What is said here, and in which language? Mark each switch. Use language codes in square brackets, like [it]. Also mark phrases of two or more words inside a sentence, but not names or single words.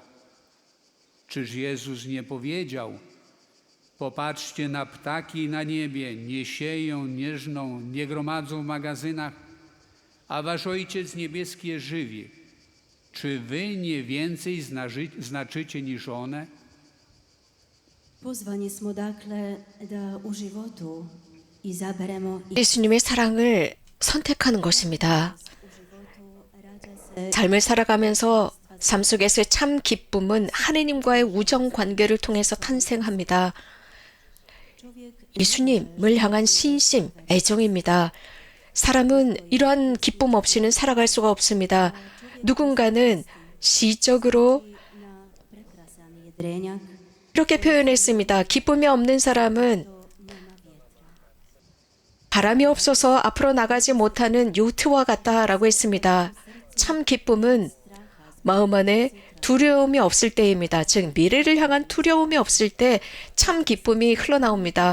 [pl] Czyż Jezus nie powiedział: popatrzcie na ptaki na niebie, nie sieją, nie żną, nie gromadzą w magazynach, a wasz Ojciec niebieski je żywi. Czy wy nie więcej znaczycie niż one? [hr] pozvani smo dakle da u životu izaberemo i [ko] 예수님의 사랑을 선택하는 것입니다. [hr] u životu rađa se [ko] 삶을 살아가면서 삶 속에서의 참 기쁨은 하느님과의 우정 관계를 통해서 탄생합니다. [hr] čovjek [ko] 예수님을 향한 신심, 애정입니다. 사람은 이러한 기쁨 없이는 살아갈 수가 없습니다. 누군가는 시적으로 [hr] na prekrasan jedrenjak [ko] 이렇게 표현했습니다. 기쁨이 없는 사람은 바람이 없어서 앞으로 나가지 못하는 요트와 같다라고 했습니다. 참 기쁨은 마음 안에 두려움이 없을 때입니다. 즉 미래를 향한 두려움이 없을 때 참 기쁨이 흘러나옵니다.